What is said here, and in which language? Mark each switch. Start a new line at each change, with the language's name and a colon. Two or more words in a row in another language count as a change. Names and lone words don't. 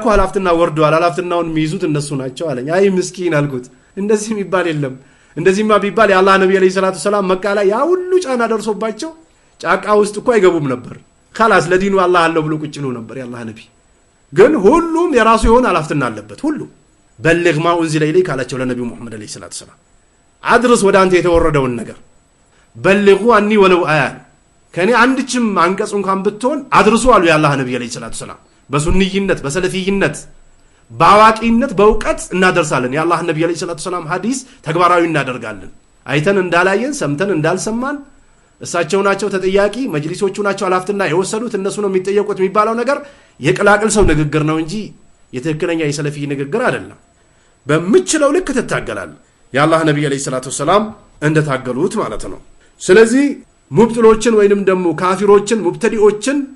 Amharic: ሐላፍትና ወርዷል ሐላፍትናውን የሚይዙት እነሱ ናቸው አለኝ አይ ምስኪን አልኩት እንደዚህ የሚባል የለም እንደዚህማ ቢባል የአላህ ነብይ
Arabic: عليه الصلاة والسلام
Amharic: መካ ላይ ያ ሁሉ ጫና ደርሶባቸው ጫቃ ውስጥ እኮ አይገቡም ነበር خلاص ለዲኑ አላህ አለው ብሎ ቁጭ ነው ነበር የአላህ ነብይ ግን ሁሉም የራሱ የሆነ ሐላፍትና አለበት ሁሉ በልግ
Arabic: ما انزل اليك
Amharic: አላቸው ለነብዩ መሐመድ
Arabic: عليه الصلاة والسلام
Amharic: አድርስ ወደ አንተ የተወረደውን ነገር
Arabic: بلغوا عني ولو آية
Amharic: ከኔ አንድችም አንቀጽ እንኳን ብትሆን አድርሱ አሉ የአላህ ነብይ
Arabic: عليه الصلاة والسلام
Amharic: በሱንይነት በሰለፊይነት ባዋቂነት በእውቀት እናደርሳለን የአላህ ነብይ
Arabic: عليه الصلاة والسلام
Amharic: ሐዲስ ተግባራዊ እናደርጋለን አይተን እንዳላየን ሰምተን እንዳልሰማን እሳቸው ናቸው ተጠያቂ መጅሊሶቹ ናቸው ሐላፍትና የወሰዱት እነሱ ነው የሚጠየቁት የሚባለው ነገር የቅላቅል ሰው ንግግር ነው እንጂ የትክክለኛ የሰለፊ ንግግር አይደለም በመችለው ልክ ተታገላል የአላህ ነብይ
Arabic: عليه الصلاة والسلام
Amharic: እንደታገሉት ማለት ነው ስለዚህ ሙብጥሎችን ወይንም ደግሞ ካፊሮችን ሙብተዲዎችን